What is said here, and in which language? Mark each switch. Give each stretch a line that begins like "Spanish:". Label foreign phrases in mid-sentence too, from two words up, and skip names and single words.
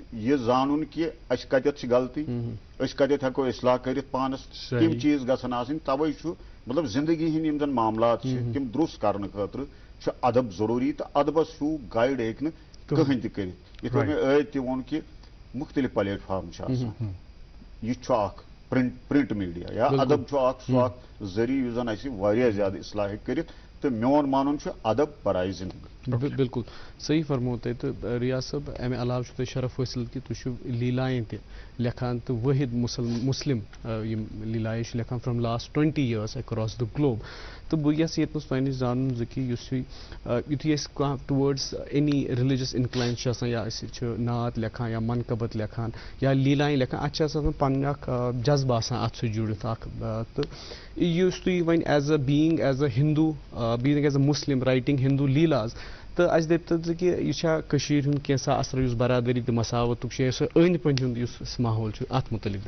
Kashmiri: یہِ زانُن کہِ اَسہِ کتٮ۪تھ چھِ غلطی أسۍ کتٮ۪تھ ہٮ۪کو اصلاح کٔرِتھ پانس تِم چیٖز گژھن آسٕنۍ تَوے چھُ مطلب زندگی ہٕنٛدۍ یِم زن معاملات چھِ تِم درُست کرنہٕ خٲطرٕ چھُ ادب ضروٗری تہٕ ادبس ہیوٗ گایڈ ہیٚکہِ نہٕ کٕہٕنۍ تہِ کٔرِتھ یِتھ پٲٹھۍ مےٚ ٲدۍ تہِ ووٚن کہِ مُختلف پلیٹ فارم چھِ آسان یہِ چھُ اکھ
English: print media
Kashmiri: یا ادب چھُ اکھ سُہ اکھ ذٔریعہٕ یُس زن اَسہِ واریاہ زیادٕ اصلاح ہیٚکہِ کٔرِتھ تہٕ میون مانُن چھُ ادب برائے زندگی بالکل صحیح فرمو تۄہہِ تہٕ رِیاض صٲب امہِ علاوٕ چھُ تۄہہِ شرف حٲصِل کہِ تُہۍ چھِو لیٖلایہِ تہِ لیکھان تہٕ وٲحد مُسلم یِم لیٖلایہِ چھِ لیکھان
English: from last 20 years across the globe
Kashmiri: تہٕ بہٕ یژھٕ ییٚتہِ نَس تۄہہِ نِش زانُن زِ کہِ یُس یُتھُے أسۍ کانٛہہ
English: towards any religious inclines
Kashmiri: چھِ آسان یا أسۍ چھِ نعت لیکھان یا منقبت لیکھان یا لیٖلایہِ لیکھان اَتھ چھِ آسان پنٕنۍ اکھ جذبہٕ آسان اَتھ سۭتۍ جُڑِتھ اکھ تہٕ یُس تُہۍ وۄنۍ
English: as a being as a Hindu being as a Muslim writing Hindu Leelas
Kashmiri: تہٕ اَسہِ دٔپتو زِ کہِ یہِ چھا کٔشیٖرِ ہُنٛد کینٛژھا اثر یُس برادٔری تہٕ مساوتُک چھُ یا سُہ أنٛدۍ پٔکۍ ہُنٛد یُس ماحول چھُ اَتھ مُتعلِق